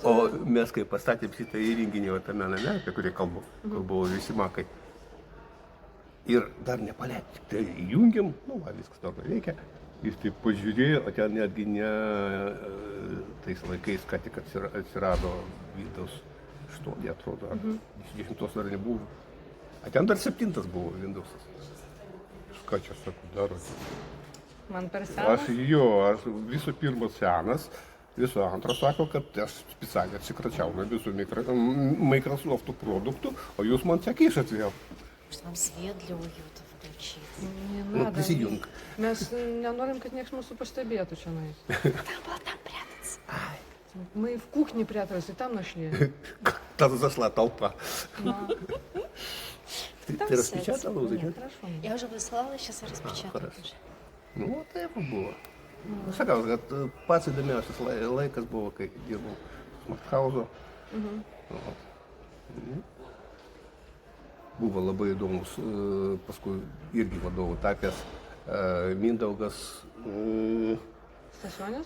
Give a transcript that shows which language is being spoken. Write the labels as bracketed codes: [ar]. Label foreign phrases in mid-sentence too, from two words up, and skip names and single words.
[lt] O mes, kai pastatėm šitą įrenginį tame name, apie kurį kalbu, kur buvo visi makai, ir dar nepaleidžiam, tai įjungiam, viskas normaliai veikia, jis taip pažiūrėjo, o ten netgi ne tais laikais, ką tik atsirado Windows 8, atrodo, 10 dar nebuvo, o ten dar 7 buvo Windowsas. Ką čia sakau, darote? Man per senas? Aš visų pirma senas. Visų antra sako, kad aš specialiai atsikračiau nuo visų Microsoft'ų produktų, o jūs man čia kišat vėl. [ru] Может, нам свет для уюта включить? Не надо. Присоединка. [lt] Mes nenorim, kad niekas mūsų pastebėtų čia. [ru] Там прятаться. Мы в кухне прятались, и там нашли. Там зашла толпа. Там Ты распечатала? Нет, хорошо. Я уже выслала, сейчас распечатаю. хорошо. Уже. [lt] Так buvo. Sakau, kad pats įdomiausias laikas buvo, kai dirbau Smart House'o. Buvo labai įdomus, paskui irgi vadovų tapęs Mindaugas. Stasionis?